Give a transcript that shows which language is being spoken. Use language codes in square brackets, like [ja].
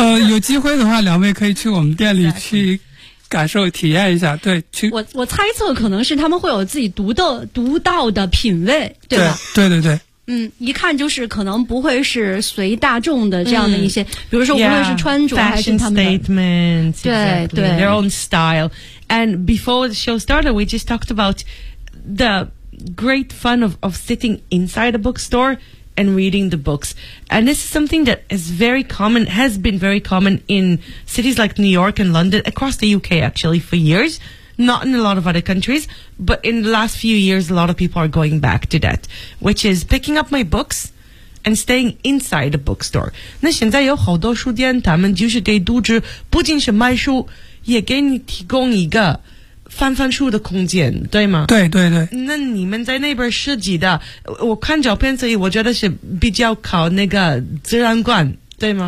[zh] 有机会的话，两位可以去我们店里去感受体验一下。对，去。我猜测可能是他们会有自己独到的品味，对吧？对对对。嗯，一看就是可能不会是随大众的这样的一些，比如说无论是穿着还是他们的 [en] fashion statement， [zh] 对对 [en] ，their own style. And before the show started, we just talked about the great fun of sitting inside a bookstore and reading the books. And this is something that is very common, has been very common in cities like New York and London, across the UK actually for years, not in a lot of other countries, but in the last few years, a lot of people are going back to that, which is picking up my books and staying inside a bookstore. [zh] 那现在有好多书店，他们就是给读者不仅是卖书，也给你提供一个翻翻书的空间，对吗？对对对。那你们在那边设计的，我看照片，所以我觉得是比较靠那个自然光，对吗？